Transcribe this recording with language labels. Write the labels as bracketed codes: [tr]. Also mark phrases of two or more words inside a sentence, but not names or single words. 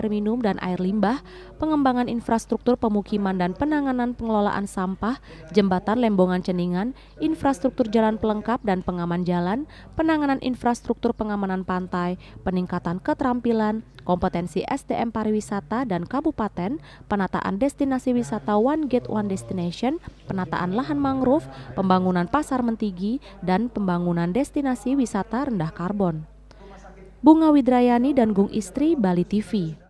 [id] minum dan air limbah, pengembangan infrastruktur pemukiman dan penanganan pengelolaan sampah, jembatan Lembongan Ceningan, infrastruktur jalan pelengkap dan pengaman jalan, penanganan infrastruktur pengamanan pantai, peningkatan keterampilan, kompetensi SDM pariwisata dan kabupaten, penataan destinasi wisata One Gate One Destination, penataan lahan mangrove, pembangunan pasar Mentigi, dan pembangunan destinasi wisata rendah karbon. Bunga Widrayani dan Gung Istri, Bali TV.